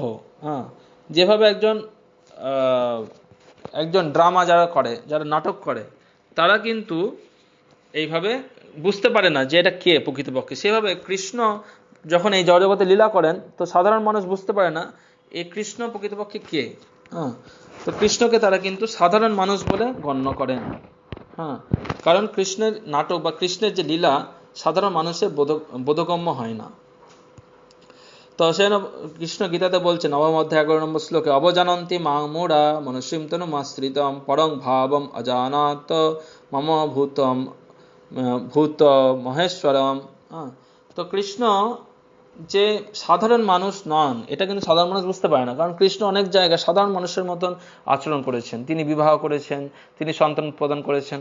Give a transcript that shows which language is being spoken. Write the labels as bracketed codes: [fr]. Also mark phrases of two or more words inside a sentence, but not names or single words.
[bn] হ্যাঁ, যেভাবে একজন ড্রামা যারা করে, যারা নাটক করে, তারা কিন্তু এইভাবে বুঝতে পারে না যে এটা কে প্রকৃতপক্ষে, সেভাবে কৃষ্ণ যখন এই জগতে লীলা করেন তো সাধারণ মানুষ বুঝতে পারে না এই কৃষ্ণ প্রকৃতপক্ষে কে। হ্যাঁ, তো কৃষ্ণকে তারা কিন্তু সাধারণ মানুষ বলে গণ্য করেন। হ্যাঁ, কারণ কৃষ্ণের নাটক বা কৃষ্ণের যে লীলা সাধারণ মানুষের বোধগম্য হয় না। তো সেন কৃষ্ণ গীতাতে বলছেন নবম অধ্যায় 11 নম্বর শ্লোকে, [sa] অবজানন্তি মাং মূঢ়া মনুষ্যম তনুমাশ্রিতম পরং ভাবম অজানাত মম ভূত মহেশ্বরম। [bn] তো কৃষ্ণ যে সাধারণ মানুষ নন এটা কিন্তু সাধারণ মানুষ বুঝতে পারে না, কারণ কৃষ্ণ অনেক জায়গায় সাধারণ মানুষের মতন আচরণ করেছেন, তিনি বিবাহ করেছেন, তিনি সন্তান প্রদান করেছেন।